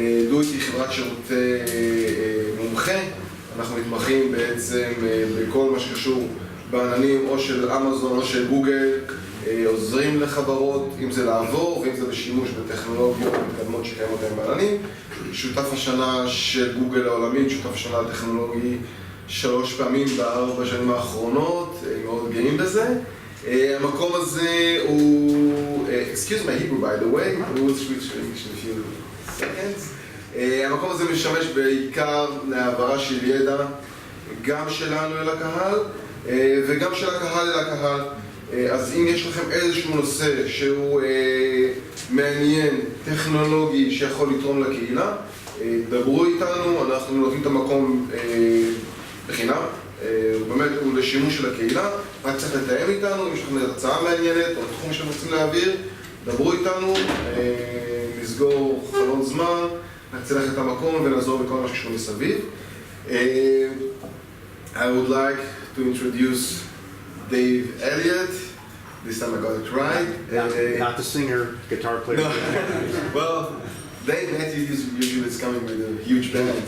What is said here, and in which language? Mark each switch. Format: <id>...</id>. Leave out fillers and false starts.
<he>דויט היא חברת שירותי מומחה, אנחנו מתמחים בעצם בכל מה שקשור בעננים או של אמזון או של גוגל, עוזרים לחברות, אם זה לעבור ואם זה בשימוש בטכנולוגיות מתקדמות שקיימות להם בעננים. שותף השנה של גוגל העולמית, שותף השנה הטכנולוגי 3 פעמים ב4 שנים האחרונות, מאוד גאים בזה. המקום הזה הוא,</he> <en>excuse my Hebrew by the way, we will switch to English in a few seconds.</en> <he>המקום הזה משמש בעיקר להעברה של ידע, גם שלנו אל הקהל וגם של הקהל אל הקהל. אז אם יש לכם איזשהו נושא שהוא מעניין, טכנולוגי, שיכול לתרום לקהילה, דברו איתנו, אנחנו נותנים את המקום בחינם, באמת הוא לשימוש של הקהילה, רק צריך לתאם איתנו, אם יש לכם הרצאה מעניינת או תחום שאתם רוצים להעביר, דברו איתנו, נסגור חלון זמן, נצלח את המקום ונעזור בכל מה שקשור מסביב.</he> <en>I would like to introduce Dave Elliott. This time I got it right. Not the singer, guitar player. No. Well, Dave usually is coming with a huge band,</en>